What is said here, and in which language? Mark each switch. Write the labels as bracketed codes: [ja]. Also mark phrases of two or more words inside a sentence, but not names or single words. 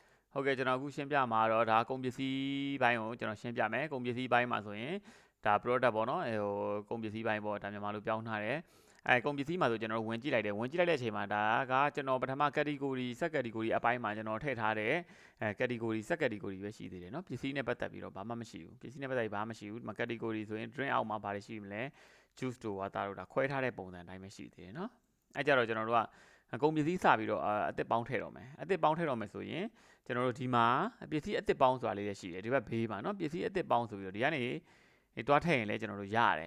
[my] ဟုတ်ကဲ့ကျွန်တော်အခုရှင်းပြမှာတော့ဒါကုန်ပစ္စည်းဘိုင်းကိုကျွန်တော်ရှင်းပြမယ်ကုန်ပစ္စည်းဘိုင်းမှာဆိုရင်ဒါ product ပေါ့နော်ဟိုကုန်ပစ္စည်းဘိုင်းပေါ့ဒါမြန်မာလိုပြောင်းထားတယ်ကုန်ပစ္စည်းမှာဆိုကျွန်တော်ဝင်ကြည့်လိုက်တယ်ဝင်ကြည့်လိုက်တဲ့အချိန်မှာဒါကကျွန်တော်ပထမ [en] category set category [my] အပိုင်းမှာကျွန်တော်ထည့်ထားတဲ့ [en] category set category [my] ပဲရှိသေးတယ်နော်ပစ္စည်းနဲ့ပတ်သက်ပြီးတော့ဘာမှမရှိဘူးပစ္စည်းနဲ့ပတ်သက်ပြီးဘာမှမရှိဘူးဒီမှာ category ဆိုရင် drink အောက်မှာ ဘာတွေရှိမလဲ juice တို့ water တို့ဒါခွဲထားတဲ့ပုံစံအတိုင်းပဲရှိသေးတယ်နော်အဲကြတော့ကျွန်တော်တို့ကကုန်ပစ္စည်းစပြီးတော့အသစ်ပေါင်းထည့်တော့မယ်အသစ်ပေါင်းထည့်တော့မယ်ဆိုရင်ကျွန်တော်တို့ဒီမှာပစ္စည်းအသစ်ပေါင်းဆိုတာလေးလည်းရှိတယ်ဒီဘက်ဘေးမှာเนาะပစ္စည်းအသစ်ပေါင်းဆိုပြီးတော့ဒီကနေတွားထည့်ရင်လည်းကျွန်တော်တို့ရတယ်